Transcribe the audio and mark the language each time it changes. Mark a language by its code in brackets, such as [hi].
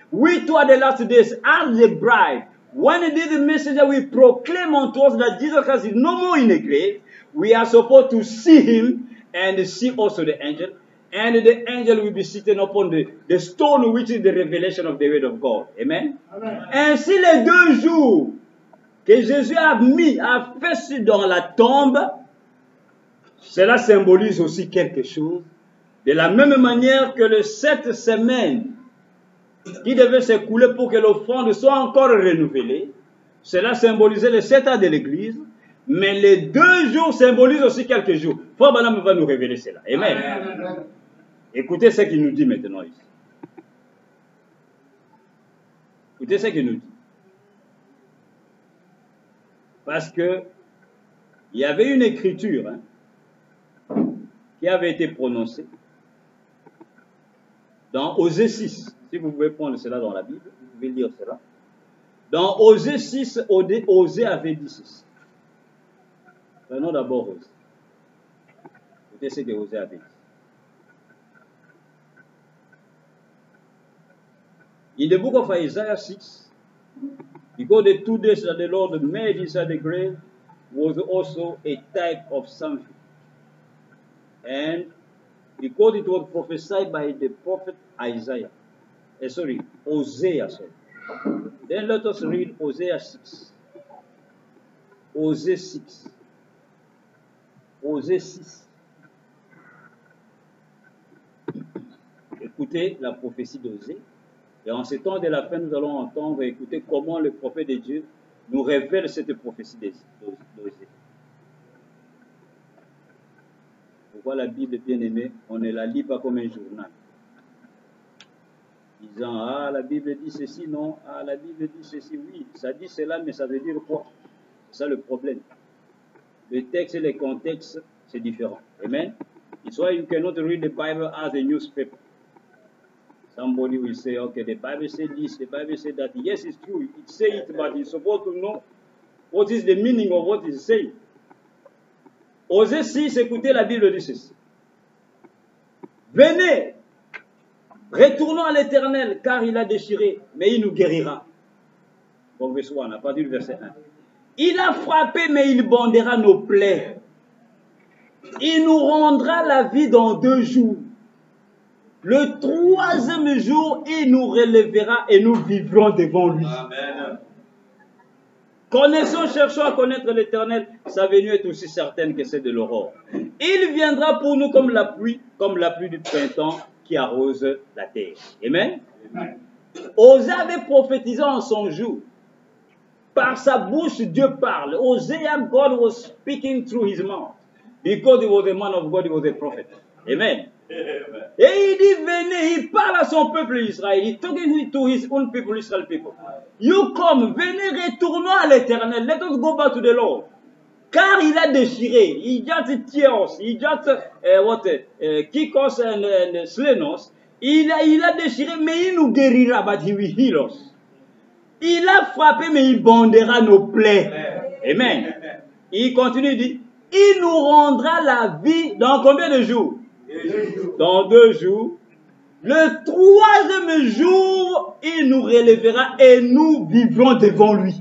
[en] We too at the last days, as the bride, when it is the messenger, we proclaim unto us that Jesus Christ is no more in the grave. We are supposed to see him and see also the angel. And the angel will be sitting upon the stone, which is the revelation of the word of God. Amen. Amen. [fr] Ainsi, les 2 jours que Jésus a fait dans la tombe Cela symbolise aussi quelque chose. De la même manière que les 7 semaines qui devaient s'écouler pour que l'offrande soit encore renouvelée, cela symbolisait les 7 ans de l'Église, mais les 2 jours symbolisent aussi quelques jours. Frère Branham va nous révéler cela. Amen. Amen. Écoutez ce qu'il nous dit maintenant ici. Écoutez ce qu'il nous dit. Parce que il y avait une écriture qui avait été prononcée dans Osée 6. Si vous pouvez prendre cela dans la Bible, vous pouvez lire cela. Dans Osée 6, Osée avait dit ceci. Prenons d'abord Osée. Écoutez ce que Osée avait dit. [en] In the book of Isaiah 6, because the 2 days that the Lord made inside the grave was also a type of something. And because it was prophesied by the prophet Isaiah, Hosea. Then let us read Hosea 6. Hosea 6. Hosea 6. [fr] Écoutez la prophétie d'Osée. Et en ce temps de la fin, nous allons entendre et écouter comment le prophète de Dieu nous révèle cette prophétie d'Osée. Pourquoi la Bible, bien aimée, on ne la lit pas comme un journal. Disant, ah, la Bible dit ceci, non, ah, la Bible dit ceci, oui, ça dit cela, mais ça veut dire quoi? C'est ça le problème. Le texte et le contexte, c'est différent. Amen? [en] It's why you cannot read the Bible as a newspaper. Somebody will say, okay, the Bible said this, the Bible said that. Yes, it's true, it says it, but you're supposed to know what is the meaning of what it's saying. [fr] Osée 6, écoutez, la Bible dit ceci. Venez, retournons à l'Éternel, car il a déchiré, mais il nous guérira. Bon, verset 1, à partir du verset 1. Il a frappé, mais il bandera nos plaies. Il nous rendra la vie dans 2 jours. Le 3e jour, il nous relèvera et nous vivrons devant lui. Amen. Connaissons, cherchons à connaître l'Éternel, sa venue est aussi certaine que celle de l'aurore. Il viendra pour nous comme la pluie du printemps qui arrose la terre. Amen. Amen. Osée avait prophétisé en son jour. Par sa bouche, Dieu parle. [en] Hosea, God was speaking through his mouth. Because he was a man of God, he was a prophet. Amen. Amen. [fr] Et il dit, venez, il parle à son peuple Israël. [en] Il talking to his own people, Israel people. You come, [fr] venez, retournons à l'Éternel. [en] Let us go back to the Lord. [fr] Car il a déchiré. [en] He just tears. He just kick us and slay us. [fr] Il a déchiré, mais il nous guérira. [en] But he will heal us. [fr] Il a frappé, mais il bandera nos plaies. Amen. Il continue, il dit, il nous rendra la vie dans combien de jours? Dans 2 jours. Le 3e jour, il nous relèvera et nous vivrons devant lui.